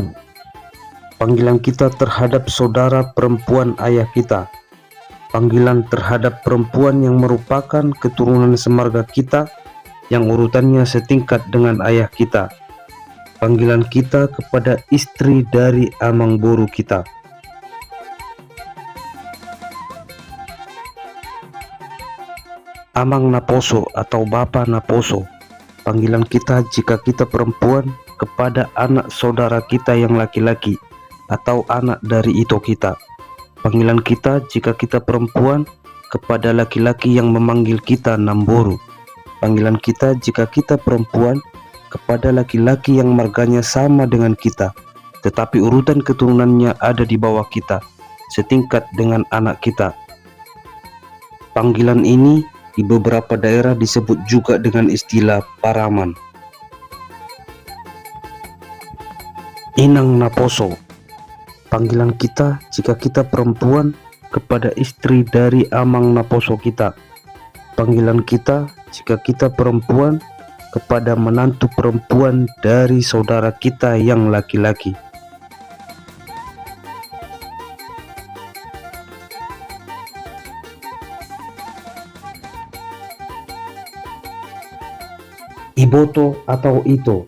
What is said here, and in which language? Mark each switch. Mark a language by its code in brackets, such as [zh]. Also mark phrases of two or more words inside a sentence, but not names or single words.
[id] Panggilan kita terhadap saudara perempuan ayah kita. Panggilan terhadap perempuan yang merupakan keturunan semarga kita, yang urutannya setingkat dengan ayah kita. Panggilan kita kepada istri dari [bbc] amang boru [id] kita. [bbc] Amang Naposo atau Bapa Naposo. [id] Panggilan kita jika kita perempuan kepada anak saudara kita yang laki-laki atau anak dari ito kita. Panggilan kita jika kita perempuan kepada laki-laki yang memanggil kita Namboru. Panggilan kita jika kita perempuan kepada laki-laki yang marganya sama dengan kita, tetapi urutan keturunannya ada di bawah kita, setingkat dengan anak kita. Panggilan ini di beberapa daerah disebut juga dengan istilah paraman. [bbc] Inang Naposo. [id] Panggilan kita jika kita perempuan kepada istri dari [bbc] amang Naposo [id] kita. Panggilan kita jika kita perempuan kepada menantu perempuan dari saudara kita yang laki-laki. [bbc] Iboto atau ito.